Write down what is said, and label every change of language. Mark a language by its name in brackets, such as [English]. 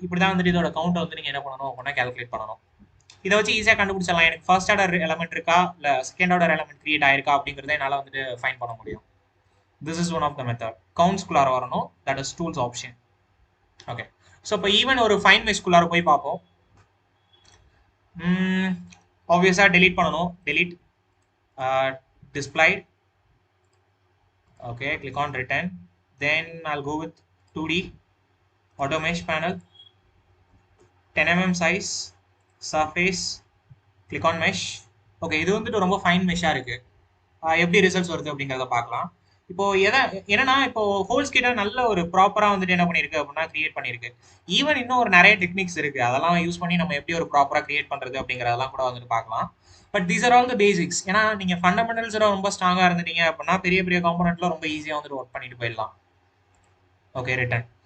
[Tamil] இப்படி தான் வந்துட்டு இதோட கவுண்டை வந்து நீங்கள் என்ன பண்ணணும் அப்படின்னா கேல்குலேட் பண்ணணும். இதை வச்சு ஈஸியாக கண்டுபிடிச்சிடலாம் எனக்கு ஃபர்ஸ்ட் ஆர்டர் எலமெண்ட் இருக்கா இல்லை செகண்ட் ஆர்டர் எலமெண்ட் கிரியேட் ஆயிருக்கா அப்படிங்கிறத என்னால் வந்துட்டு ஃபைன் பண்ண முடியும். [English] This is one of the method. [Tamil] கவுண்ட்ஸ்குள்ளார வரணும், [English] That is tools option. [Tamil] Okay, so இப்போ ஈவன் ஒரு ஃபைன் மெஷ்குள்ளார போய் பார்ப்போம். ஆப்வியஸாக டெலீட் பண்ணணும். Delete displayed. [English] Okay, click on return. Then I'll go with 2D auto mesh panel, 10 mm size, surface, click on mesh. [Tamil] Okay, இது வந்துட்டு ரொம்ப ஃபைன் மெஷ்ஷாக இருக்குது. எப்படி ரிசல்ட்ஸ் வருது அப்படிங்கிறத பார்க்கலாம். இப்போ என்னன்னா இப்போ ஹோல்ஸ் கிட்ட நல்ல ஒரு ப்ராப்பராக வந்துட்டு என்ன பண்ணியிருக்கு அப்படின்னா கிரியேட் பண்ணியிருக்கு. ஈவன் இன்னும் ஒரு நிறைய டெக்னிக்ஸ் இருக்குது, அதெல்லாம் யூஸ் பண்ணி நம்ம எப்படி ஒரு ப்ராப்பராக கிரியேட் பண்ணுறது அப்படிங்கிறதெல்லாம் கூட வந்துட்டு பார்க்கலாம். [English] But these are all the basics. [Tamil] ஏன்னா நீங்கள் ஃபண்டமெண்டல்ஸ் ரொம்ப ஸ்ட்ராங்காக இருந்துட்டீங்க அப்படின்னா பெரிய பெரிய காம்பனெண்ட்லாம் ரொம்ப ஈஸியாக வந்துட்டு ஒர்க் பண்ணிட்டு போயிடலாம். Okay, return.